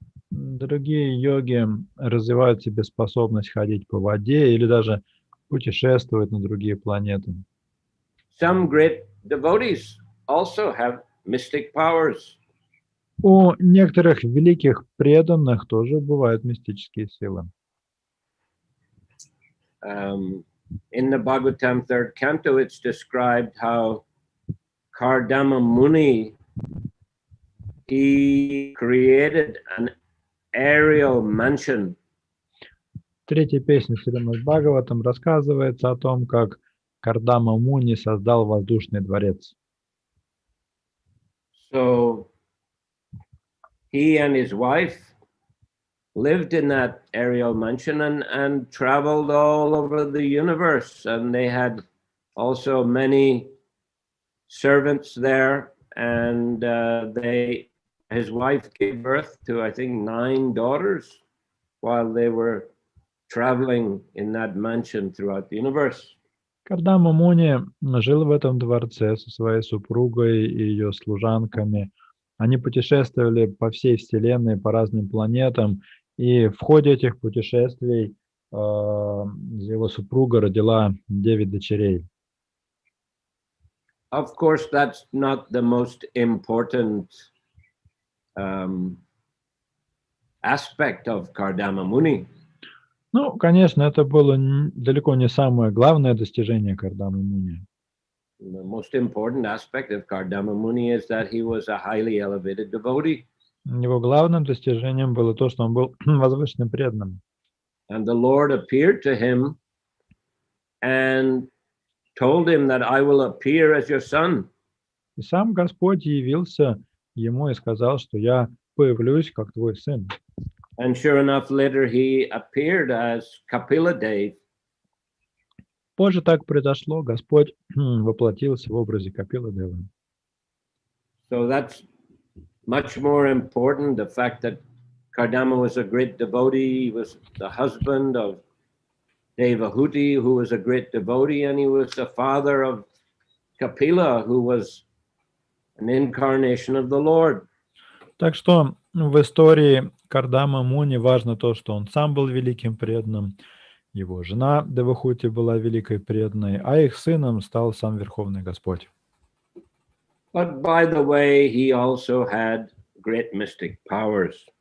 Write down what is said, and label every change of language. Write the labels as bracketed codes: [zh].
[ru] Другие йоги развивают в себе способность ходить по воде или даже путешествовать на другие планеты. [en] Some great devotees also have mystic powers. [ru] У некоторых великих преданных тоже бывают мистические силы. [en] In the Bhagavatam 3rd canto, it's described how Kardama Muni, he created an aerial mansion. [ru] В третьей песне Шримад Бхагаватам рассказывается о том, как Кардама Муни создал воздушный дворец. [en] So he and his wife lived in that aerial mansion and traveled all over the universe. And they had also many servants there. And his wife gave birth to, I think, 9 daughters while they were traveling in that mansion throughout the universe. [ru] Кардама Муни жил в этом дворце со своей супругой и ее служанками. Они путешествовали по всей Вселенной, по разным планетам, и в ходе этих путешествий его супруга родила 9 дочерей. [en] Of course, that's not the most important aspect of Kardama Muni. [ru] Ну, конечно, это было далеко не самое главное достижение Кардамы Муни. [en] The most important aspect of Kardama Muni is that he was a highly elevated devotee. [ru] Его главным достижением было то, что он был возвышенным преданным. [en] And the Lord appeared to him and told him that I will appear as your son. [ru] И сам Господь явился ему и сказал, что я появлюсь как твой сын. [en] And sure enough, later he appeared as Kapila Dev. [ru] Позже так произошло, Господь воплотился в образе Капила Девы. [en] So that's much more important, the fact that Kardama was a great devotee. He was the husband of Devahuti, who was a great devotee, and he was the father of Kapila, who was an incarnation of the Lord. [ru] Так что в истории Кардама Муни важно то, что он сам был великим преданным, его жена Девахути была великой преданной, а их сыном стал сам Верховный Господь. [en] But by the way, he also had great mystic powers.